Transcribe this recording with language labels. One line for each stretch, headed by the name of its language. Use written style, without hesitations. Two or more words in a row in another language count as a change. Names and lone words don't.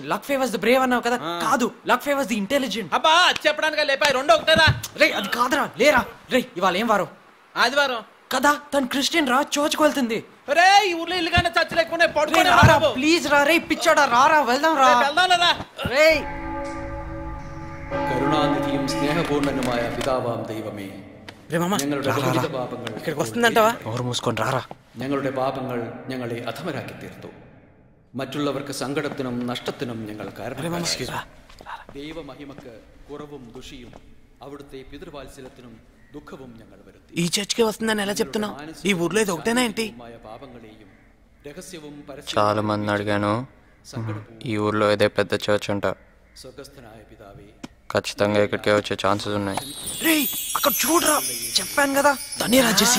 English: luck favours the brave
Telugu: అన్నావు కదా, కాదు
English: luck favours the intelligent.
Telugu: అబ్బా చెప్పడానికి లేపాయి, రెండో ఒకటేరా. రే అది కాదురా, లేరా. రే ఇవాళ ఏం వారం? ఆదివారం కదా, తను క్రిస్టియన్ రా, చర్చ్కి వెళ్తుంది. రే ఈ ఊర్లో ఇల్లుగానే చర్చ్ లేకుండా ప్లీజ్ రా, రే పిచ్చాడా, రారా వెళ్దాం రా. రే
Malayalam: കരുണാനിധിയും സ്നേഹപൂർണനുമായ പിതാവാം ദൈവമേ,
Telugu: ఇక్కడికి వస్తుందంటావా? ఎవరు మూసుకొని రారా.
Malayalam: ഞങ്ങളുടെ പാപങ്ങൾ ഞങ്ങളെ അധമരാക്കി തീർത്തു. മറ്റുള്ളവർക്ക് സങ്കടത്തിനും നഷ്ടത്തിനും ഞങ്ങൾ കാരണം. ദൈവമഹിമക്ക് കുറവും ദുഷിയും അവിടുത്തെ പിതൃവാത്സല്യത്തിനും దుఃఖവും ഞങ്ങൾ വരുത്തി.
Telugu: ఈ చర్చ్కి వస్తుందని ఎలా చెప్తున్నావు? ఈ ఊర్లో ఇది ఒకటేనా ఏంటి?
Malayalam: పాపങ്ങളെയും രഹസ്യവും
Telugu: చాలా మంది అడిగాను, ఈ ఊర్లో ఇదే పెద్ద చర్చ్ అంట.
Malayalam: സ്വർഗസ്ഥനായ പിതാവേ,
Telugu: ఖచ్చితంగా ఇక్కడికే వచ్చే ఛాన్సెస్ ఉన్నాయి. రే అక్కడ చూడరా, చెప్పాను కదా తనేనా జెస్సీ.